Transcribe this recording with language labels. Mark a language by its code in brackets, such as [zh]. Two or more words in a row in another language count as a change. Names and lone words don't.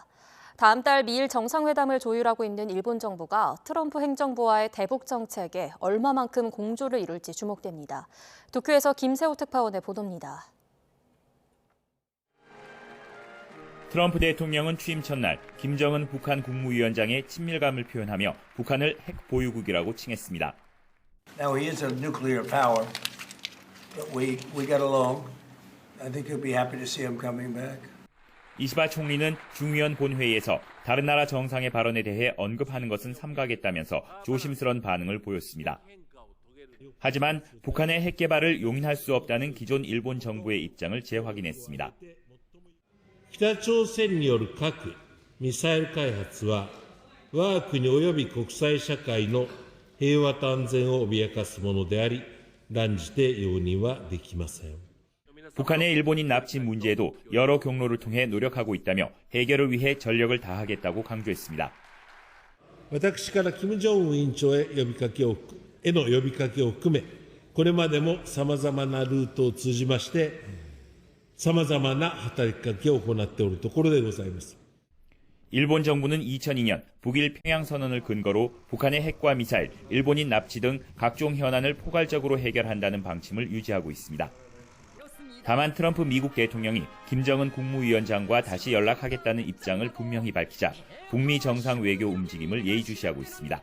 [ko] 다음 달 미일 정상회담을 조율하고 있는 일본 정부가 트럼프 행정부와의 대북 정책에 얼마만큼 공조를 이룰지 주목됩니다. 도쿄에서 김세호 특파원의 보도입니다. 트럼프 대통령은 취임 첫날 김정은 북한 국무위원장의 친밀감을 표현하며 북한을 핵 보유국이라고 칭했습니다. [en] Now he is a nuclear power, but we get along. I think he'll be happy to see him coming back. [ko] 이시바 총리는 중의원 본회의에서 다른 나라 정상의 발언에 대해 언급하는 것은 삼가겠다면서 조심스런 반응을 보였습니다. 하지만 북한의 핵 개발을 용인할 수 없다는 기존 일본 정부의 입장을 재확인했습니다. [ja] 北朝鮮による核・ミサイル開発は我が国及び国際社会の平和と安全を脅かすものであり、断じて容認はできません。 [ko] 북한의 일본인 납치 문제에도 여러 경로를 통해 노력하고 있다며 해결을 위해 전력을 다하겠다고 강조했습니다. [ja] 私から金正恩委員長への呼びかけを含め、これまでも様々なルートを通じまして、様々な働きかけを行っておるところでございます。 [ko] 일본 정부는 2002년 북일 평양선언을 근거로 북한의 핵과 미사일, 일본인 납치 등 각종 현안을 포괄적으로 해결한다는 방침을 유지하고 있습니다. 다만 트럼프 미국 대통령이 김정은 국무위원장과 다시 연락하겠다는 입장을 분명히 밝히자 북미 정상 외교 움직임을 예의주시하고 있습니다.